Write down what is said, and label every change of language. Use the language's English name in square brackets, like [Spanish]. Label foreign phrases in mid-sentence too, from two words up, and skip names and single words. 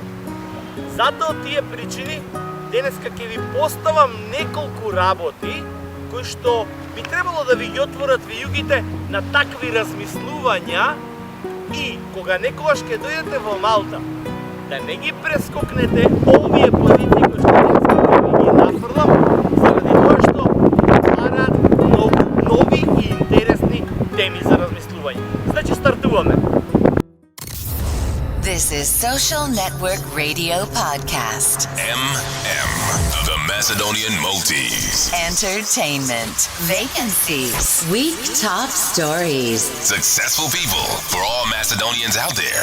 [Macedonian] Затоа од тие причини денеска ќе ви поставам неколку работи кои што би требало да ви ги отворат вијугите на такви размислувања и кога некогаш ќе дојдете во Малта, да не ги прескокнете овие позиции кои што денеска ќе ви ги нафрлам, заради тоа што отвараат многу нови и интересни теми за размислување. Значи, стартуваме. [English] This is Social Network Radio Podcast. The Macedonian Multis. Entertainment. Vacancies. Week top stories. Successful people for all Macedonians out there.